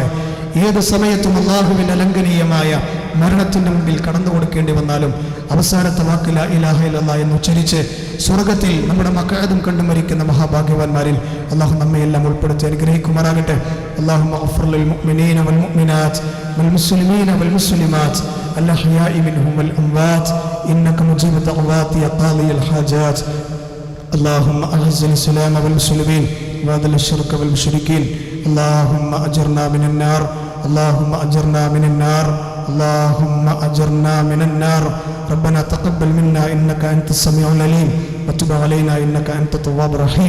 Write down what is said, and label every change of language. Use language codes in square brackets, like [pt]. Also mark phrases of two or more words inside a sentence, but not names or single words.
[ml] ഏത് സമയത്തും അല്ലാഹുവിന്റെ അലംഘനീയമായ മരണത്തിന്റെ മുമ്പിൽ കടന്നു കൊടുക്കേണ്ടി വന്നാലും അവസാനത്തെ വാക്ക് [ar] لا إله إلا الله [ml] എന്ന് ഉച്ചരിച്ച് സ്വർഗത്തിൽ നമ്മുടെ മഖഅദും കണ്ടു മരിക്കുന്ന മഹാഭാഗ്യവാന്മാരിൽ അല്ലാഹു നമ്മയെല്ലാം ഉൾപ്പെടുത്തി അനുഗ്രഹിക്കുമാറാകട്ടെ. [ar] اللهم اغفر للمؤمنين والمؤمنات والمسلمين والمسلمات الأحياء منهم والأموات إنك مجيب الدعوات يا قاضي الحاجات. اللهم أعز الإسلام والمسلمين وأذل الشرك والمشركين. اللهم أجرنا من النار. اللهم أجرنا من النار. اللهم أجرنا من النار. ربنا تقبل منا إنك أنت السميع العليم وتب علينا إنك أنت التواب الرحيم.